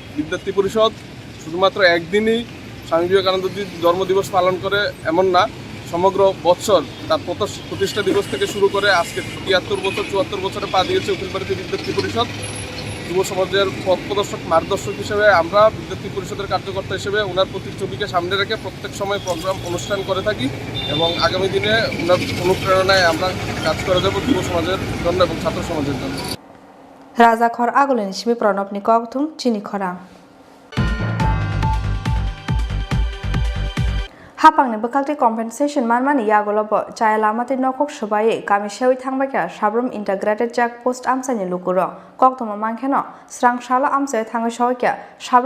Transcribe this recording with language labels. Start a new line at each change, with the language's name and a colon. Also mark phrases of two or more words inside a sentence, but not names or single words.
Bangla: বিদ্যার্থী পরিষদ শুধুমাত্র একদিনই স্বামী বিবেকানন্দজির জন্মদিবস পালন করে এমন না সমগ্র বছর তার প্রতিষ্ঠা দিবস থেকে শুরু করে আজকে 73 বছর 74 বছরে পা দিয়েছে উকিলবাড়িতে বিদ্যার্থী পরিষদ যুব সমাজের পথ প্রদর্শক মার্গদর্শক হিসেবে আমরা বিদ্যার্থী পরিষদের কার্যকর্তা হিসেবে ওনার প্রতিচ্ছবিকে সামনে রেখে প্রত্যেক সময় প্রোগ্রাম অনুষ্ঠান করে থাকি এবং আগামী দিনে ওনার অনুপ্রেরণায় আমরা কাজ করে যাব যুব সমাজের জন্য এবং ছাত্র সমাজের জন্য
Kok Borok: রাজাখর আগলিন সিমি প্রণবনি Koktwma Tini khorang Hapangni bekalti compensation manmani yagolobo chaya lamati nokok subai kami sewi thangbakya sabrum
English: integrated check post
Kok Borok: amsani lukuro Koktwma mangkheno srang shalo amsai thangai sokya sabrum